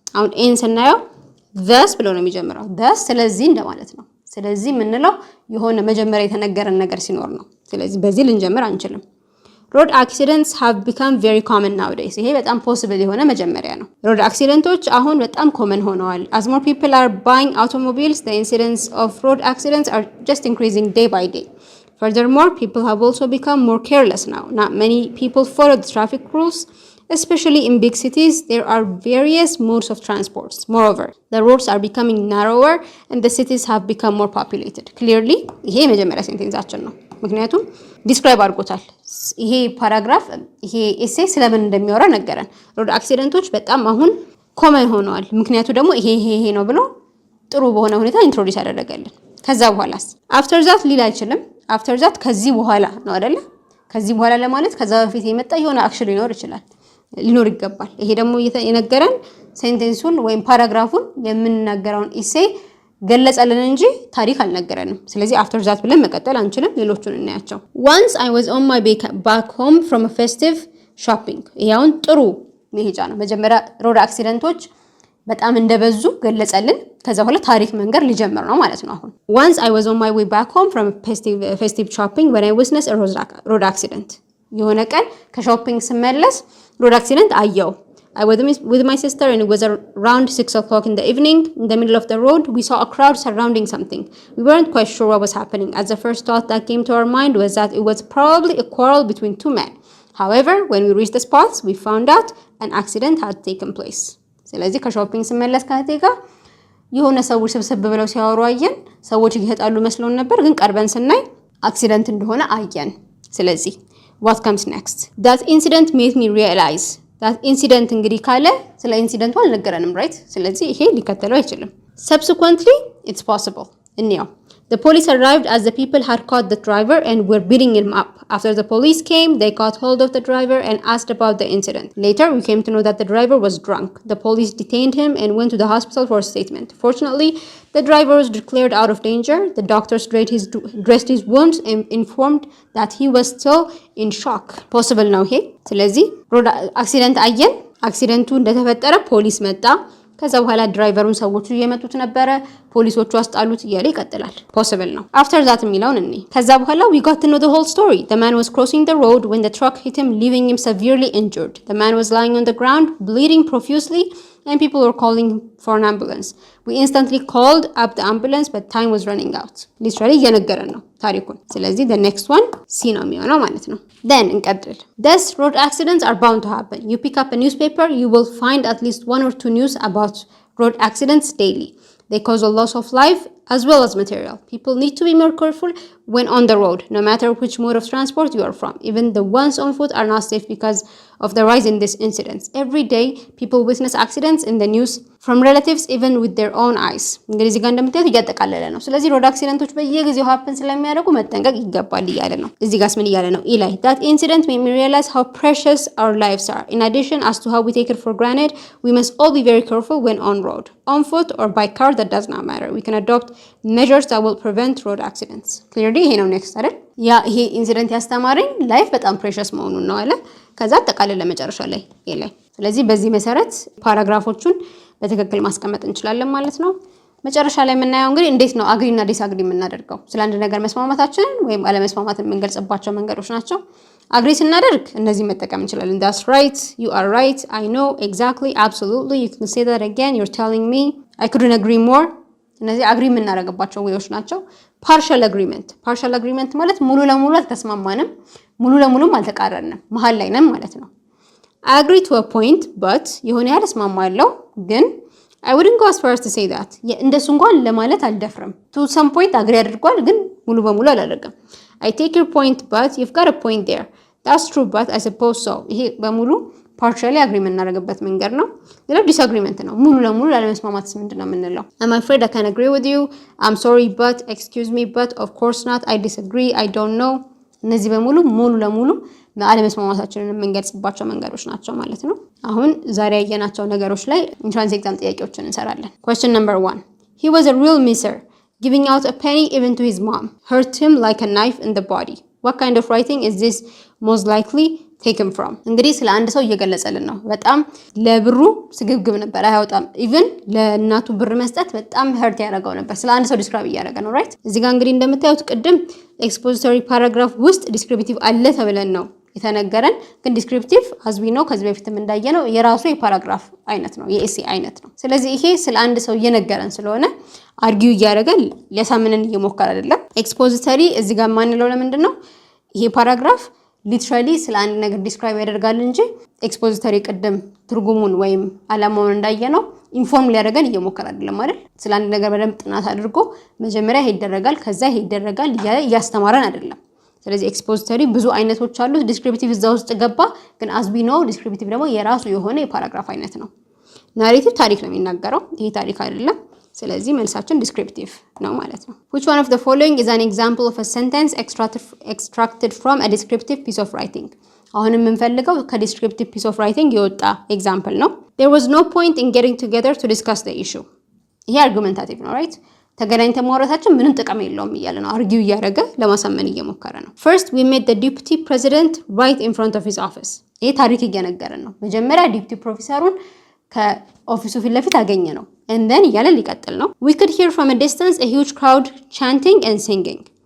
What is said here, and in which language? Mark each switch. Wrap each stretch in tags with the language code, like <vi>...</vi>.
<am>አሁን ኤን ስናየው thus ብሎ ነው የሚጀምረው። thus ስለዚህ እንደማለት ነው። ስለዚህ የምንለው የሆነ መጀመሪያ የተነገረን ነገር ሲኖር ነው። ስለዚህ በዚህ ልንጀምር አንችልም።</am> <en>road accidents have become very common nowadays።</en> <am>ይሄ በጣም ፖሲብል የሆነ መጀመሪያ ነው። road accidents አሁን በጣም ኮመን ሆነዋል።</am> <en>as more people are buying automobiles, the incidents of road accidents are just increasing day by day. Furthermore, people have also become more careless now. Not many people follow the traffic rules, especially in big cities. There are various modes of transports. Moreover, the roads are becoming narrower and the cities have become more populated.</en> <am>Clearly, ይሄ የመጀመሪያ ሴንቴንሳችን ነው። ምክንያቱም ዲስክራይብ አድርጎታል። ይሄ ፓራግራፍ ይሄ ኤሴ ስለምን እንደሚያወራ ነገረን። ሮድ አክሲደንቶች በጣም አሁን ኮመን ሆነዋል። ምክንያቱ ደግሞ ይሄ ነው ብሎ ጥሩ በሆነ ሁኔታ ኢንትሮዲዩስ ያደረገልን። ከዛ በኋላስ አፍተር ዛት ሊል አይችልም። አፍተር ዛት ከዚህ በኋላ ነው አይደለ? ከዚህ በኋላ ለማለት ከዛ በፊት የመጣ የሆነ አክሽን ሊኖር ይገባል። ይሄ ደግሞ የነገረን ሴንቴንሱን ወይም ፓራግራፉን የምንናገረውን ኢሴ ገለጸልን እንጂ ታሪክ አልነገረንም። ስለዚህ አፍተር ዛት ብለን መቀጠል አንችልም። ሌሎቹን እናያቸው።</am> <en>once I was on my back home from a festive shopping።</en> <am>ይሄውን ጥሩ መሄጃ ነው። መጀመሪያ ሮድ አክሲደንቶች በጣም እንደበዙ ገለጸልን። ከዛ በኋላ ታሪክ መንገር ሊጀምር ነው ማለት ነው።</am> <en>አሁን once I was on my way back home from a festive shopping when I witnessed a road accident።</en> <am>የሆነ ቀን ከሾፒንግ ስመለስ ሮድ አክሲደንት አየው።</am> <en>I was with my sister and it was around 6 o'clock in the evening. In the middle of the road, we saw a crowd surrounding something. We weren't quite sure what was happening, as the first thought that came to our mind was that it was probably a quarrel between two men. However, when we reached the spots, we found out an accident had taken place.</en> <am>ስለዚህ ከሾፒንግ ስመለስ ካቴጋ የሆነ ሰዎች ስብስብ ብለው ሲያወሩ አየን። ሰዎች እየተጣሉ መስሎን ነበር፣ ግን ቀርበን ስናይ አክሲደንት እንደሆነ አየን። ስለዚህ</am> <en>what comes next? That incident made me realize that incident</en> <am>እንግዲህ ካለ ስለ ኢንሲደንቱ አልነገረንም</am> <en>right?</en> <am>ስለዚህ ይሄ ሊከተለው አይችልም።</am> <en>Subsequently, it's possible.</en> <am>እንየው.</am> <en>The police arrived as the people had caught the driver and were beating him up. After the police came, they caught hold of the driver and asked about the incident. Later, we came to know that the driver was drunk. The police detained him and went to the hospital for a statement. Fortunately, the driver was declared out of danger. The doctors dressed his wounds and informed that he was still in shock. Possible now here.</en> <am>ስለዚህ road accident አየን። አክሲደንቱ እንደተፈጠረ ፖሊስ መጣ። ከዛ በኋላ ድራይቨሩን ሰዎቹ እየመጡት ነበረ። ፖሊሶቹ አስጣሉት እያለ ይቀጥላል። ፖሲብል ነው። አፍተር ዛት የሚለውን እኔ ከዛ በኋላ</am> <en>we got to know the whole story. The man was crossing the road when the truck hit him, leaving him severely injured. The man was lying on the ground, bleeding profusely. and people were calling for an ambulance. We instantly called up the ambulance, but time was running out.</en> <am>Literally እየነገረን ነው ታሪኩን። ስለዚህ</am> <en>the next one</en> <am>C ነው የሚሆነው ማለት ነው። Then እንቀጥል.</am> <en>Thus, road accidents are bound to happen. You pick up a newspaper, you will find at least 1 or 2 news about road accidents daily. They cause a loss of life as well as material. People need to be more careful when on the road, no matter which mode of transport you are from. Even the ones on foot are not safe because of the rise in these incidents. Every day, people witness accidents in the news from relatives, even with their own eyes.</en> <am>እንግዲህ እዚህ ጋር እንደምታዩት እያጠቃለለ ነው። ስለዚህ ሮድ አክሲደንቶች በየጊዜው ሀፕን ስለሚያደርጉ መጠንቀቅ ይገባል እያለ ነው። እዚህ ጋርስ ምን እያለ ነው?</am> <en>ኢላይ that incident made me realize how precious our lives are. In addition, as to how we take it for granted, we must all be very careful when on road, on foot or by car. That does not matter. We can adopt measures that will prevent road accidents.</en> <am>Clearly, ይሄ ነው ኔክስት አይደል? ያ ይሄ ኢንሲደንት ያስተማረኝ ላይፍ በጣም ፕሬሸስ መሆኑን ነው አለ። ከዛ አጠቃላይ ለመጨረሻ ላይ ይሄ ላይ። ስለዚህ በዚህ መሰረት ፓራግራፎቹን በትክክል ማስቀመጥ እንችላለን ማለት ነው። መጨረሻ ላይ የምናየው እንግዲህ እንዴት ነው አግሪ እና ዲስአግሪ የምናደርገው። ስለ አንድ ነገር መስማማታችንን ወይም አለመስማማትን የምንገልጽባቸው መንገዶች ናቸው። አግሪ ስናደርግ እነዚህ መጠቀም እንችላለን።</am> <en>that's right, you are right, I know, exactly, absolutely, you can say that again, you're telling me, I couldn't agree more.</en> <am>እነዚህ አግሪ የምናደርግባቸው ወይዎች ናቸው። ፓርሻል አግሪመንት ማለት ሙሉ ለሙሉ አልተስማማንም፣ ሙሉ ለሙሉም አልተቃረንም፣ መሀል ላይ ነን ማለት ነው።</am> <en>I agree to a point, but</en> <am>የሆነ ያህል እስማማለሁ ግን</am> <en>I wouldn't go as far as to say that.</en> <am>እንደሱ እንኳን ለማለት አልደፍርም።</am> <en>to some point</en> <am>አግሪ አድርጓል ግን ሙሉ በሙሉ አላደረገም።</am> <en>I take your point, but you've got a point there. That's true, but I suppose so.</en> <am>ይሄ በሙሉ ፓርሻሊ አግሪ የምናደርግበት መንገድ ነው። ሌላው ዲስአግሪመንት ነው። ሙሉ ለሙሉ ላለመስማማት ምንድን ነው የምንለው?</am> <en>I'm afraid I can't agree with you. I'm sorry, but excuse me, but of course not. I disagree. I don't know.</en> <am>እነዚህ በሙሉ ሙሉ ለሙሉ አለመስማማታችንን የምንገልጽባቸው መንገዶች ናቸው ማለት ነው። አሁን ዛሬ ያየናቸው ነገሮች ላይ ኢንትራንስ ኤግዛም ጥያቄዎችን እንሰራለን።</am> <en>Question number 1. He was a real miser, giving out a penny even to his mom. Hurt him like a knife in the body. What kind of writing is this most likely taken from?</en> <am>እንግዲህ ስለ አንድ ሰው እየገለጸልን ነው። በጣም ለብሩ ስግብግብ ነበር፣ አያወጣም። ኢቭን ለእናቱ ብር መስጠት በጣም ሀርት ያደረገው ነበር። ስለ አንድ ሰው ዲስክራይብ እያደረገ ነው። ራይት እዚህ ጋር እንግዲህ እንደምታዩት ቅድም ኤክስፖዚቶሪ ፓራግራፍ ውስጥ ዲስክሪፕቲቭ አለ ተብለን ነው የተነገረን። ግን ዲስክሪፕቲቭ አዝቢ ነው ከዚህ በፊትም እንዳየነው የራሱ የፓራግራፍ አይነት ነው፣ የኤሴ አይነት ነው። ስለዚህ ይሄ ስለ አንድ ሰው እየነገረን ስለሆነ አርጊው እያደረገ ሊያሳምነን እየሞከረ አይደለም። ኤክስፖዚቶሪ እዚህ ጋር ማንለው ለምንድን ነው? ይሄ ፓራግራፍ ሊትራሊ ስለ አንድ ነገር ዲስክራይብ ያደርጋል እንጂ ኤክስፖዚቶሪ ቅድም ትርጉሙን ወይም አላማውን እንዳየነው ኢንፎርም ሊያደርገን እየሞከረ አይደለም አይደል? ስለ አንድ ነገር በደንብ ጥናት አድርጎ መጀመሪያ ይሄ ይደረጋል ከዛ ይሄ ይደረጋል እያስተማረን አይደለም። ስለዚህ ኤክስፖዚቶሪ ብዙ አይነቶች አሉት። ዲስክሪፕቲቭ እዛ ውስጥ ገባ። ግን አዝቢ ነው። ዲስክሪፕቲቭ ደግሞ የራሱ የሆነ የፓራግራፍ አይነት ነው። ናሬቲቭ ታሪክ ነው የሚናገረው፣ ይሄ ታሪክ አይደለም። ስለዚህ መልሳችን ዲስክሪፕቲቭ ነው ማለት ነው።</am> <en>Which one of the following is an example of a sentence extracted from a descriptive piece of writing?</en> <am>አሁን የምንፈልገው ከዲስክሪፕቲቭ</am> <en>piece of writing</en> <am>የወጣ ኤግዛምፕል ነው።</am> <en>There was no point in getting together to discuss the issue.</en> <am>ይሄ አርጉመንታቲቭ ነው ራይት። ተገናኝተን ማውራታችን ምንም ጥቅም የለውም እያለ ነው። አርጊው እያደረገ ለማሳመን እየሞከረ ነው።</am> <en>First, we met the deputy president right in front of his office.</en> <am>ይሄ ታሪክ እየነገረን ነው። መጀመሪያ ዲፕቲ ፕሮፌሰሩን ከኦፊሱ ፊት ለፊት አገኘ ነው። and then እያለ ሊቀጥል ነው።</am> <en>We could hear from a distance a huge crowd chanting and singing.</en>